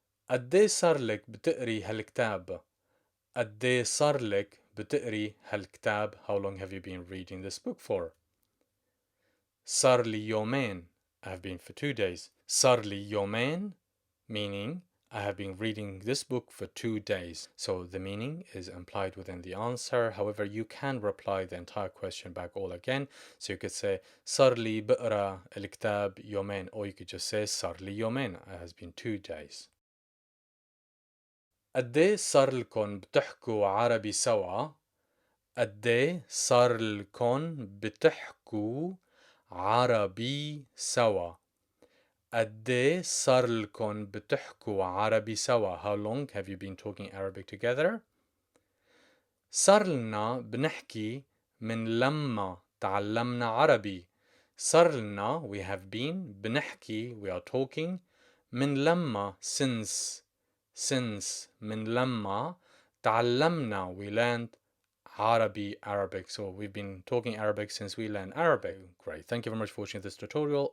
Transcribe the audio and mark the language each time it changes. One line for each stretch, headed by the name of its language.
Arabic: قد إيه صار لك بتقري هالكتاب. قد إيه صار لك بتقري هالكتاب.
English: How long have you been reading this book for.
Arabic: صار لي يومين.
English: I have been for 2 days.
Arabic: صار لي يومين,
English: meaning I have been reading this book for 2 days. So the meaning is implied within the answer. However, you can reply the entire question back all again. So you could say
Arabic: صار لي بقرا الكتاب يومين,
English: or you could just say
Arabic: صار لي يومين.
English: It has been 2 days.
Arabic: قد إيه صار لكم بتحكوا عربي سوا. قد إيه صار لكم بتحكوا عربي سوا. قد إيه صار لكم بتحكوا عربي سوا.
English: How long have you been talking Arabic together.
Arabic: صار لنا بنحكي من لما تعلمنا عربي. صار لنا
English: we have been
Arabic: بنحكي
English: we are talking
Arabic: من لما
English: since
Arabic: من لما تعلمنا
English: we learned Arabic. So we've been talking Arabic since we learned Arabic. Great. Thank you very much for watching this tutorial.